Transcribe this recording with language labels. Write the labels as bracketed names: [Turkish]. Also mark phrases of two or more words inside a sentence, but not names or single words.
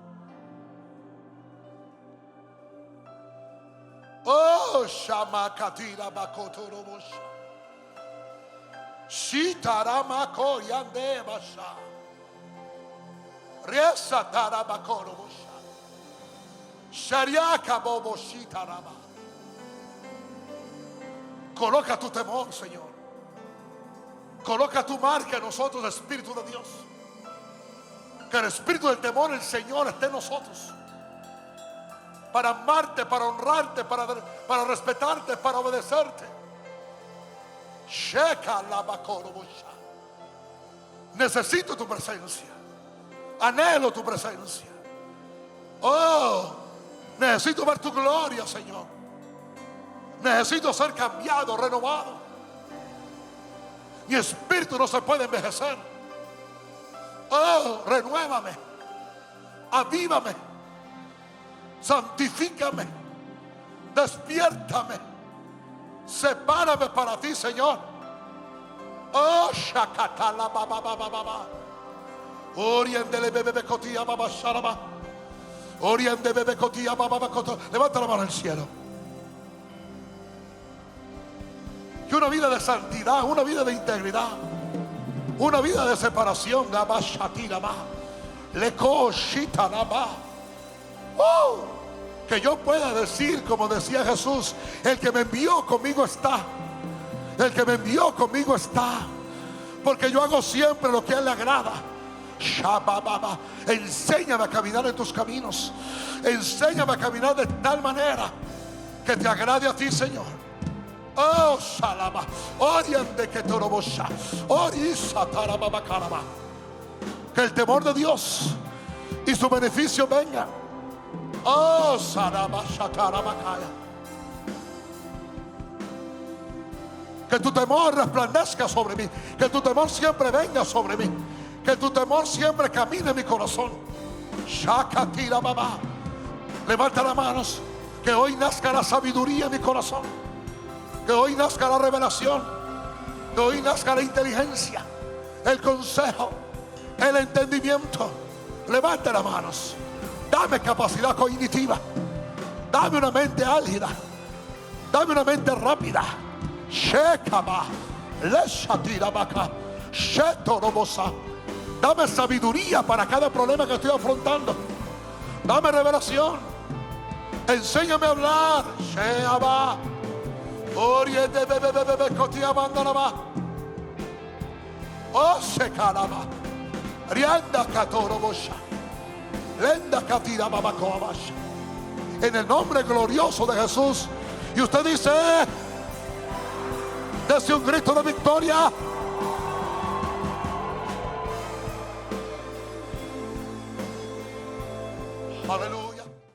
[Spanish] Oh shama katira bakoto robo. Shitarama koyande basha. Riesa tarabakoro basha. Shariaka bobo shitaraba. Coloca tu temor, Señor. Coloca tu marca en nosotros, Espíritu de Dios. Que el espíritu del temor, el Señor, esté en nosotros. Para amarte, para honrarte, para respetarte, para obedecerte. Sheka labakoro basha. Necesito tu presencia. Anhelo tu presencia. Oh, necesito ver tu gloria, Señor. Necesito ser cambiado, renovado. Mi espíritu no se puede envejecer. Oh, renuévame, avívame, santifícame, despiértame, sepárame para ti, Señor. Oh, shakatala baba baba baba. Oriendele bebe cotia baba sharaba. Oriende bebe cotia baba coto. Levanta la mano al cielo. Que una vida de santidad, una vida de integridad, una vida de separación, que yo pueda decir, como decía Jesús, el que me envió conmigo está. El que me envió conmigo está. Porque yo hago siempre lo que a Él le agrada. Enséñame a caminar en tus caminos. Enséñame a caminar de tal manera que te agrade a ti, Señor. Oh, salama. Oriente que torobosha. Orisa tarababa caraba. Que el temor de Dios y su beneficio venga. Oh, salama shatarabakaya. Que tu temor resplandezca sobre mí. Que tu temor siempre venga sobre mí. Que tu temor siempre camine en mi corazón. Shakatira baba. Levanta las manos. Que hoy nazca la sabiduría en mi corazón. Que hoy nazca la revelación. Que hoy nazca la inteligencia, el consejo, el entendimiento. Levanta las manos. Dame capacidad cognitiva. Dame una mente álgida. Dame una mente rápida. Shekaba, leshatirabaka, shetorobosa. Dame sabiduría para cada problema que estoy afrontando. Dame revelación. Enséñame a hablar. Sheaba. Oriente bebe cotiabandaraba. Oh, secaraba. Rianda catorobosha. Lenda catirababacoabasha. En el nombre glorioso de Jesús. Y usted dice: dese un grito de victoria. Aleluya.